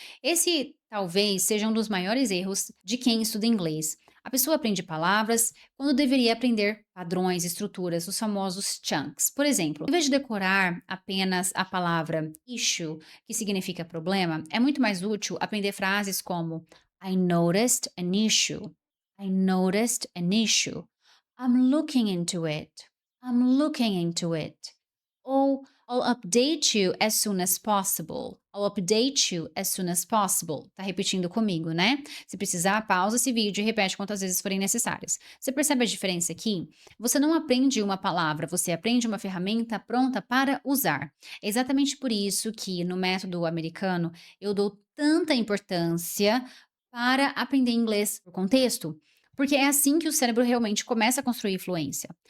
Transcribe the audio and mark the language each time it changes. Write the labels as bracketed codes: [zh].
[pt] Esse talvez seja um dos maiores erros de quem estuda inglês. A pessoa aprende palavras quando deveria aprender padrões, estruturas, os famosos chunks. Por exemplo, em vez de decorar apenas a palavra issue, que significa problema, é muito mais útil aprender frases como [en] I noticed an issue. I noticed an issue. I'm looking into it. I'm looking into it. [pt] Ou [en] I'll update you as soon as possible. I'll update you as soon as possible. [pt] Tá repetindo comigo, né? Se precisar, pausa esse vídeo e repete quantas vezes forem necessárias. Você percebe a diferença aqui? Você não aprende uma palavra, você aprende uma ferramenta pronta para usar. É exatamente por isso que no método americano eu dou tanta importância para aprender inglês por contexto, porque é assim que o cérebro realmente começa a construir fluência.